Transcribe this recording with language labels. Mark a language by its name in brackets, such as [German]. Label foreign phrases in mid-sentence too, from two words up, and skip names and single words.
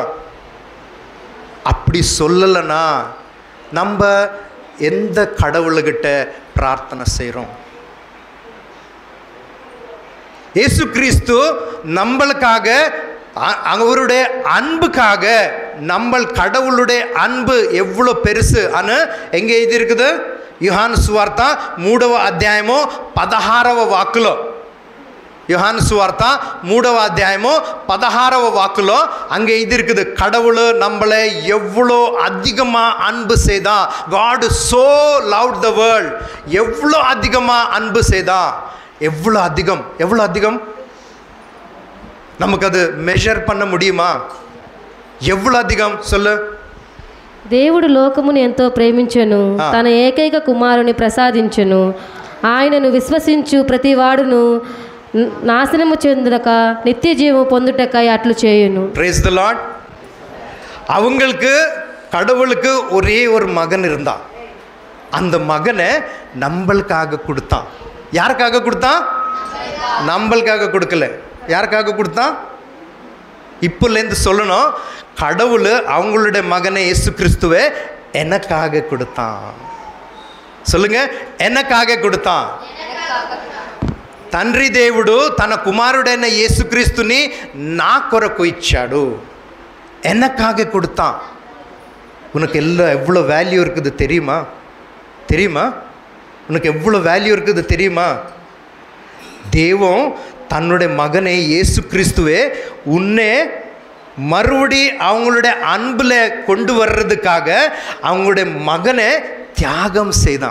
[Tamil] அப்படி சொல்லலைன்னா நம்ம எந்த கடவுள்கிட்ட பிரார்த்தனை செய்கிறோம்? இயேசு கிறிஸ்து நம்மளுக்காக, அவருடைய அன்புக்காக, நம்ம கடவுளுடைய அன்பு எவ்வளோ பெருசு அனு எங்கே எழுதி இருக்குது? [Telugu] யோவான் சுவார்த்தா 3వ అధ్యాయము 16వ వాక్యలో, யோவான் சுவார்த்தா 3వ అధ్యాయము 16వ వాక్యలో [Tamil] அங்கே இது இருக்குது. கடவுள் நம்மளை எவ்வளோ அதிகமாக அன்பு செய்தா. [English] God so loved the world. [Tamil] எவ்வளோ அதிகமாக அன்பு செய்தா. எவ்வளோ அதிகம், எவ்வளோ அதிகம். நமக்கு அது மெஷர் பண்ண முடியுமா? [Telugu] ఎవ్వడు అధికం சொல்லு. దేవుడు లోకమును ఎంతో ప్రేమించెను, తన ఏకైక కుమారుని ప్రసాదించెను. ఆయనను విశ్వసించు ప్రతి వాడును నాశనము చెందక నిత్య జీవం పొందుటకై అట్లు చేయును. [English] Praise the Lord. [Tamil] அவங்களுக்கு கடவுளுக்கு ஒரே ஒரு மகன் இருந்தான். அந்த மகனை நம்மளுக்காக கொடுத்தான். யாருக்காக கொடுத்தான்? நம்மளுக்காக கொடுக்கல. யாருக்காக கொடுத்தான்? இப்போலேருந்து சொல்லணும், கடவுள் அவங்களுடைய மகனை இயேசு கிறிஸ்துவை எனக்காக கொடுத்தான். சொல்லுங்க, எனக்காக கொடுத்தான். [Telugu] తండ్రి దేవుడు తన కుమారుడైన యేసుక్రీస్తుని నా కొరకు ఇచ్చాడు, [Tamil] எனக்காக கொடுத்தான். உனக்கு எவ்வளோ வேல்யூ இருக்குது தெரியுமா? தெரியுமா? உனக்கு எவ்வளோ வேல்யூ இருக்குது தெரியுமா? தெய்வம் தன்னுடைய மகனை இயேசு கிறிஸ்துவே உன்னை மறுபடி அவங்களுடைய அன்பில் கொண்டு வர்றதுக்காக அவங்களுடைய மகனை தியாகம் செய்தான்.